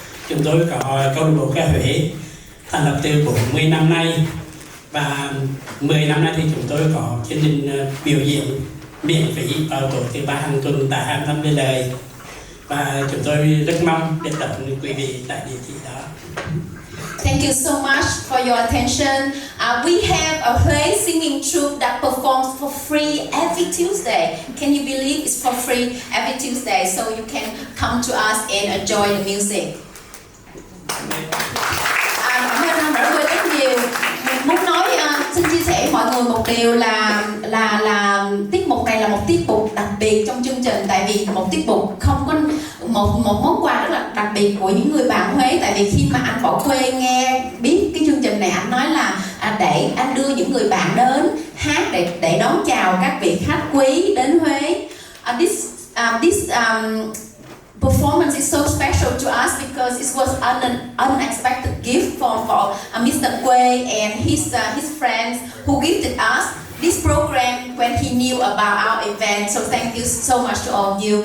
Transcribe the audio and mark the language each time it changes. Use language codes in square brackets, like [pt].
[vi] Chúng tôi có câu lạc bộ ca Huế thành lập từ 40 năm nay, và 10 năm nay thì chúng tôi có chương trình biểu diễn miễn phí vào tối thứ ba hàng tuần tại 25 Lê Lợi, và chúng tôi rất mong được đón quý vị tại địa chỉ đó. [en] Thank you so much for your attention. We have a Huế singing troupe that performs for free every Tuesday. Can you believe it's for free every Tuesday? So you can come to us and enjoy the music. [vi] Hôm nay rất nhiều. Mình muốn nói, xin chia sẻ mọi người một điều là tiết mục này là một tiết mục đặc biệt trong chương trình, tại vì một tiết mục không có một món quà rất là đặc biệt của những người bạn Huế. Tại vì khi mà anh bỏ quê nghe biết cái chương trình này, anh nói là để anh đưa những người bạn đến hát để đón chào các vị khách quý đến Huế. [en] This performance is so special to us because it was an unexpected gift for Mr. Quê and his friends who gifted us this program when he knew about our event. So thank you so much to all of you.